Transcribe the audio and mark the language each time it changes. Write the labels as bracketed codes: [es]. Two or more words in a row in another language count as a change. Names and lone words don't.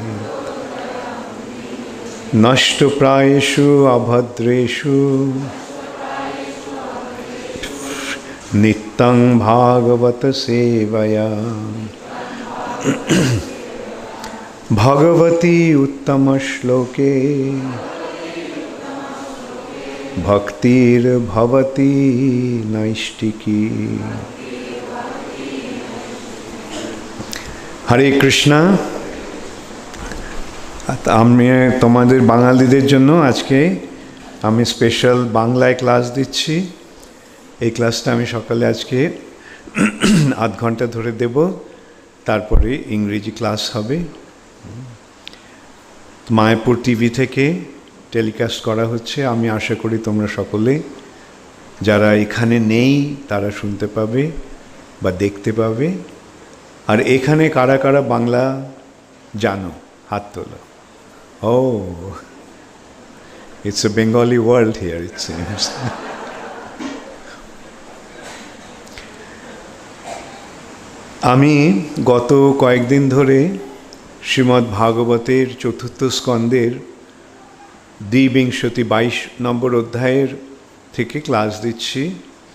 [sa] नष्ट प्रायेषु अभद्रेषु नित्यं भागवत सेवया भगवती उत्तम श्लोके भक्तिर्भवती नैष्टिकी। हरे कृष्णा। [bn] আমি তোমাদের বাঙালিদের জন্য আজকে আমি স্পেশাল বাংলায় ক্লাস দিচ্ছি। এই ক্লাসটা আমি সকালে আজকে আধ ঘন্টা ধরে দেব, তারপরে ইংরেজি ক্লাস হবে। মায়াপুর টিভি থেকে টেলিকাস্ট করা হচ্ছে। আমি আশা করি তোমরা সকলে যারা এখানে নেই তারা শুনতে পাবে বা দেখতে পাবে। আর এখানে কারা কারা বাংলা জানো হাত তোলো। ও, [en] It's a Bengali world here it seems. [bn] আমি গত কয়েকদিন ধরে শ্রীমদ্ ভাগবতের চতুর্থ স্কন্দের দ্বিবিংশতি 22 নম্বর অধ্যায়ের থেকে ক্লাস দিচ্ছি।